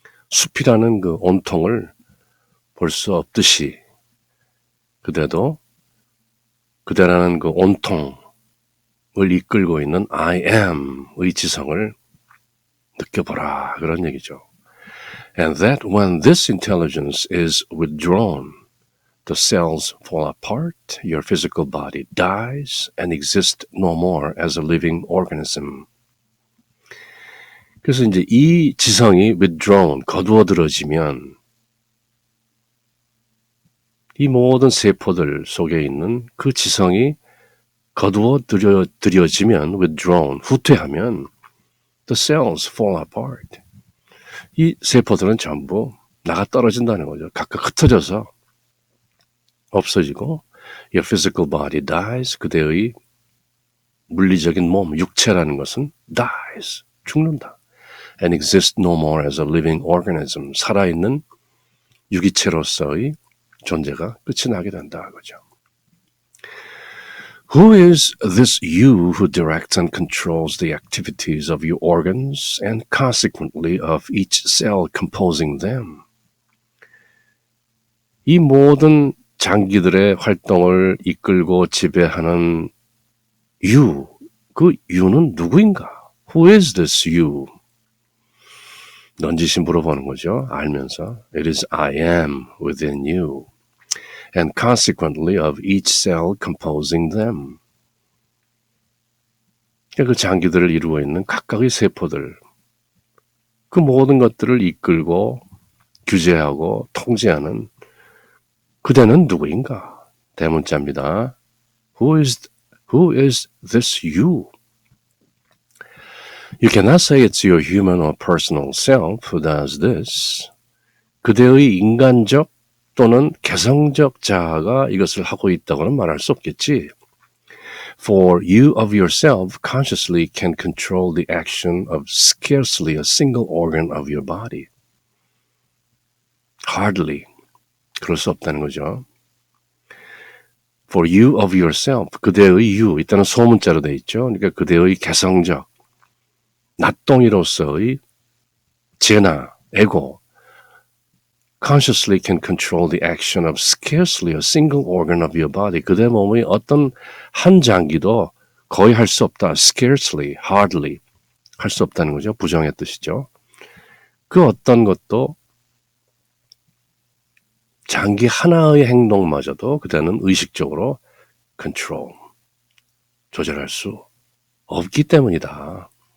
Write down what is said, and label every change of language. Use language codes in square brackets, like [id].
[ko] 숲이라는 그 온통을 볼 수 없듯이 그대라는 그 온통을 이끌고 있는 I am의 지성을 느껴보라 그런 얘기죠. [en] And that when this intelligence is withdrawn, the cells fall apart, your physical body dies and exists no more as a living organism. [ko] 그래서 이제 이 지성이 withdrawn, 거두어들어지면 이 모든 세포들 속에 있는 그 지성이 거두어들여지면 withdrawn, 후퇴하면 [en] the cells fall apart. [ko] 이 세포들은 전부 나가 떨어진다는 거죠. 각각 흩어져서 없어지고 [en] your physical body dies. [ko] 그대의 물리적인 몸, 육체라는 것은 dies, 죽는다. [en] And exists no more as a living organism. [ko] 살아있는 유기체로서의 존재가 끝이 나게 된다. 그죠. [en] Who is this you who directs and controls the activities of your organs and consequently of each cell composing them? [ko] 이 모든 장기들의 활동을 이끌고 지배하는 you, 그 you는 누구인가? [en] Who is this you? [ko] 넌지시 물어보는 거죠. [en] 알면서 It is I am within you and consequently of each cell composing them. [ko] 그 장기들을 이루고 있는 각각의 세포들, 그 모든 것들을 이끌고 규제하고 통제하는 그대는 누구인가? [en] 대문자입니다. Who is this you? You cannot say it's your human or personal self who does this. [ko] 그대의 인간적 또는 개성적 자아가 이것을 하고 있다고는 말할 수 없겠지. [en] For you of yourself consciously can control the action of scarcely a single organ of your body. [ko] Hardly. 그럴 수 없다는 거죠. [en] For you of yourself, [ko] 그대의 you, 이때는 소문자로 돼 있죠. 그러니까 그대의 개성적, 낫동이로서의 제나, 에고, [en] consciously can control the action of scarcely a single organ of your body. [ko] 그대 몸의 어떤 한 장기도 거의 할 수 없다. Scarcely, hardly 할 수 없다는 거죠. 부정의 뜻이죠. 그 어떤 것도 장기 하나의 행동마저도 그대는 의식적으로 control, 조절할 수 없기 때문이다.